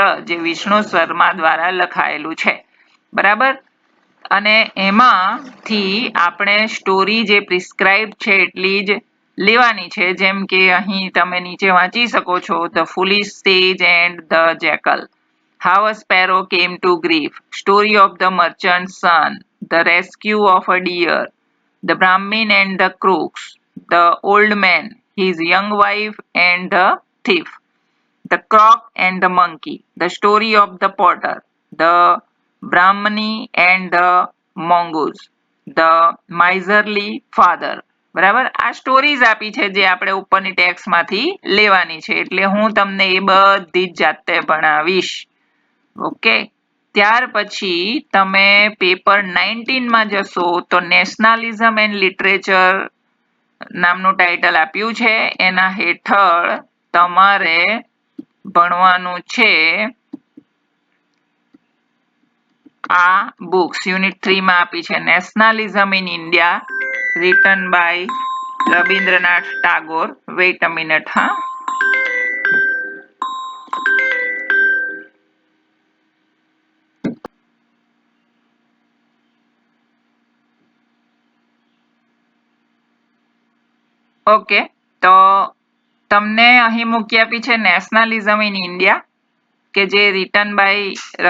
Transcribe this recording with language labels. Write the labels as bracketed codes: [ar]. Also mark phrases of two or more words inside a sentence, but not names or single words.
[gu] જે વિષ્ણુ શર્મા દ્વારા લખાયેલું છે બરાબર અને એમાંથી આપણે સ્ટોરી જે પ્રિસ્ક્રાઇબ છે એટલી જ લેવાની છે જેમ કે અહીં તમે નીચે વાંચી શકો છો ધ ફુલિશ સેજ એન્ડ ધ જેકલ How a Sparrow Came to Grief, Story of the Merchant's Son, The Rescue of a Deer, The Brahmin and the Crooks, The Old Man, His Young Wife and the Thief, The Croc and the Monkey, The Story of the Potter, The Brahmani and the Mongoose, The Miserly Father. બરાબર આ સ્ટોરીઝ આપી છે જે આપણે ઉપરની ટેક્સમાંથી લેવાની છે એટલે હું તમને એ બધી જ જાતે ભણાવીશ ઓકે ત્યાર પછી તમે પેપર 19 માં જશો તો નેશનલિઝમ એન્ડ લિટરેચર નામનું ટાઇટલ આપ્યું છે એના હેઠળ તમારે ભણવાનું છે આ બુક્સ યુનિટ 3 માં આપી છે નેશનલિઝમ ઇન ઇન્ડિયા [en] written by [gu] Rabindranath Tagore. [en] Wait a minute, huh? [gu] ઓકે તો તમને અહીં મૂકી આપી છે નેશનલિઝમ ઇન ઇન્ડિયા કે જે [en] written by